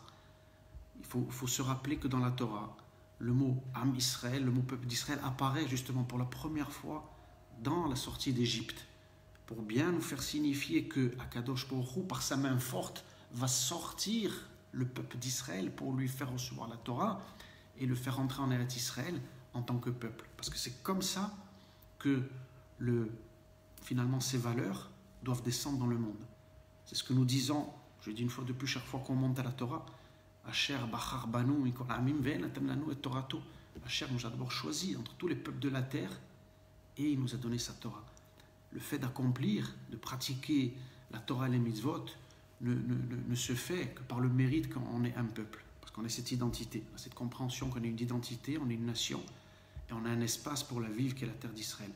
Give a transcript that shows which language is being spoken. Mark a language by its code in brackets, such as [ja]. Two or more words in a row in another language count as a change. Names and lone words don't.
[fr] Il faut se rappeler que dans la Torah, le mot [he] עם ישראל, [fr] le mot peuple d'Israël apparaît justement pour la première fois dans la sortie d'Égypte, pour bien nous faire signifier que [he] הקדוש ברוך הוא, [fr] par sa main forte, va sortir le peuple d'Israël pour lui faire recevoir la Torah et le faire entrer en [he] ארץ ישראל [fr] en tant que peuple. Parce que c'est comme ça que finalement ces valeurs doivent descendre dans le monde. C'est ce que nous disons, je dis une fois de plus chaque fois qu'on monte à la Torah, [he] אשר בחר בנו מכל עמים ונתן לנו את תורתו. [fr] Asher nous a d'abord choisi entre tous les peuples de la terre et il nous a donné sa Torah. Le fait d'accomplir, de pratiquer la Torah et les mitzvot ne se fait que par le mérite qu'on est un peuple. Parce qu'on a cette identité, on a cette compréhension qu'on est une identité, on est une nation et on a un espace pour la vivre qui est la terre d'Israël.